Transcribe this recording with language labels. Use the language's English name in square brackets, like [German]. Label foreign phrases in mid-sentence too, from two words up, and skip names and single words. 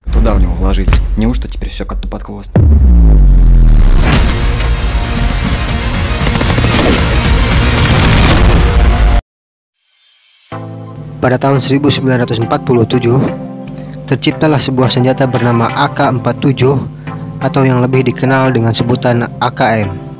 [Russian] Куда в него вложили? Неужто теперь все коту под хвост? [Indonesian] Pada tahun 1947, terciptalah sebuah senjata bernama AK-47 atau yang lebih dikenal dengan sebutan AKM.